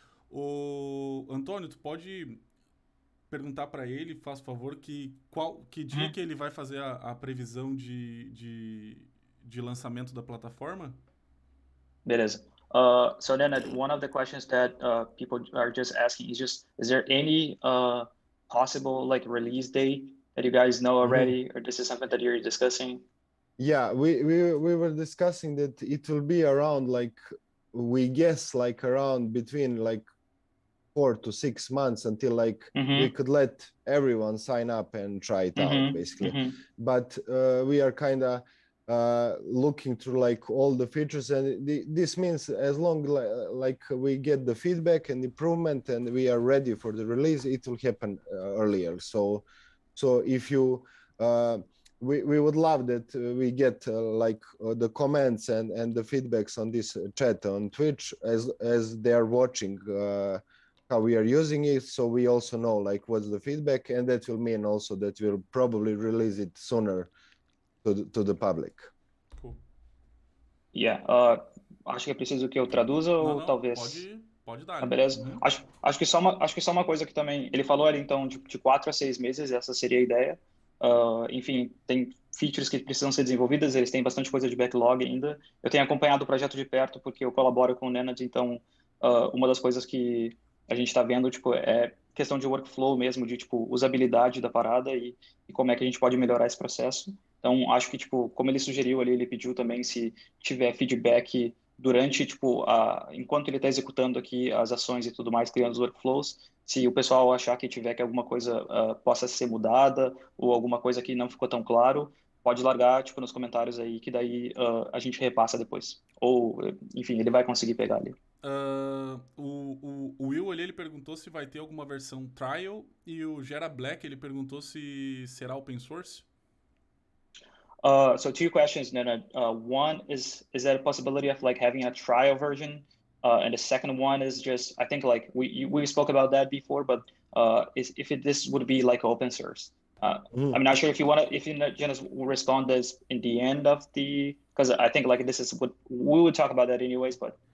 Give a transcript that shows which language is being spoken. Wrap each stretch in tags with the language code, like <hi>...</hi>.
<pt>O Antônio, tu pode perguntar pra ele, faz favor, que dia que ele vai fazer a previsão de lançamento da plataforma? Beleza.</pt> <en>So Nenad, one of the questions that people are just asking is there any possible like release date that you guys know already, or this is something that you're discussing? Yeah, we were discussing that it will be around, like, we guess, like around between like 4 to 6 months until like we could let everyone sign up and try it out, basically. But we are kind of looking through like all the features, and this means as long like we get the feedback and improvement and we are ready for the release, it will happen earlier. So if you we would love that we get like the comments and the feedbacks on this chat on Twitch as they are watching how we are using it, so we also know like what's the feedback, and that will mean also that we'll probably release it sooner to the public. Cool. Yeah.</en> <pt>Acho que é preciso que eu traduza ou talvez... Pode dar. Ah, beleza. Acho que só uma coisa que também ele falou ali, então, de 4 a 6 meses, essa seria a ideia. Enfim, tem features que precisam ser desenvolvidas, eles têm bastante coisa de backlog ainda. Eu tenho acompanhado o projeto de perto porque eu colaboro com o Nenad, então uma das coisas que a gente está vendo, tipo, é questão de workflow mesmo, de tipo usabilidade da parada e como é que a gente pode melhorar esse processo. Então, acho que, tipo, como ele sugeriu ali, ele pediu também se tiver feedback durante, tipo, enquanto ele está executando aqui as ações e tudo mais, criando os workflows, se o pessoal achar que tiver que alguma coisa possa ser mudada ou alguma coisa que não ficou tão claro, pode largar, tipo, nos comentários aí, que daí a gente repassa depois. Ou, enfim, ele vai conseguir pegar ali. O Will ali, ele perguntou se vai ter alguma versão trial, e o Gera Black, ele perguntou se será open source.</pt> <en>So 2 questions, Nenad. One is there a possibility of like having a trial version? And the second one is just, I think like we spoke about that before, but this would be like open source. I'm not sure if you just respond this in the end of because I think like this is what we would talk about that anyways, but.</en>